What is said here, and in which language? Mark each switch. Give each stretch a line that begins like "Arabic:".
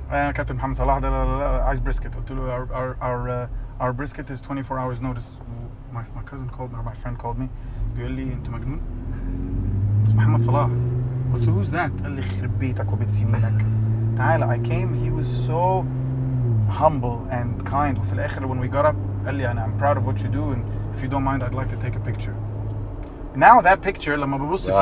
Arabic: كابتن محمد صلاح ده لا عايز brisket. قلت له
English: our brisket is 24 hours notice. My cousin called me, or my friend called me.
Arabic: بيقول لي انت مجنون؟ اسمه محمد صلاح. قلت له
English: who's that؟
Arabic: قال لي خرب بيتك وبيت سنينك. تعالى.
English: I came. He was so humble and kind.
Arabic: وفي الآخر
English: when we got up
Arabic: قال لي
English: I'm proud of what you do, and if you don't mind I'd like to take a picture. Now that picture
Arabic: لما ببص فيها,